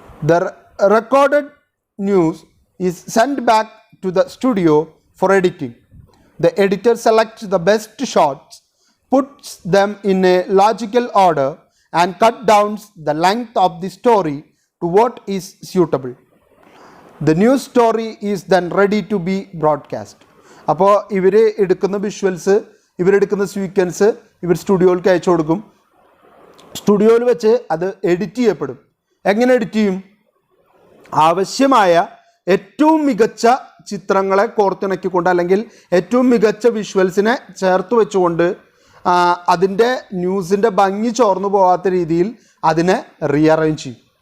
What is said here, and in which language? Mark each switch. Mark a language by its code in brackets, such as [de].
[en] The recorded news is send back to the studio for editing. The editor selects the best shots, puts them in a logical order, and cut down the length of the story to what is suitable. The news story is then ready to be broadcast. [ml] അപ്പോൾ ഇവർ എടുക്കുന്ന visuals, ഇവരെടുക്കുന്ന sequence ഇവർ സ്റ്റുഡിയോയിലേക്ക് അയച്ചു കൊടുക്കും. സ്റ്റുഡിയോയിൽ വെച്ച് അത് edit ചെയ്യപ്പെടും. എങ്ങനെ എഡിറ്റ് ചെയ്യും? ആവശ്യമായ ഏറ്റവും മികച്ച ചിത്രങ്ങളെ കോർത്തിണക്കിക്കൊണ്ട് അല്ലെങ്കിൽ ഏറ്റവും മികച്ച വിഷ്വൽസിനെ ചേർത്ത് വെച്ചുകൊണ്ട് അതിൻ്റെ ന്യൂസിൻ്റെ ഭംഗി ചോർന്നു പോകാത്ത രീതിയിൽ അതിനെ റീഅറേഞ്ച് ചെയ്യും.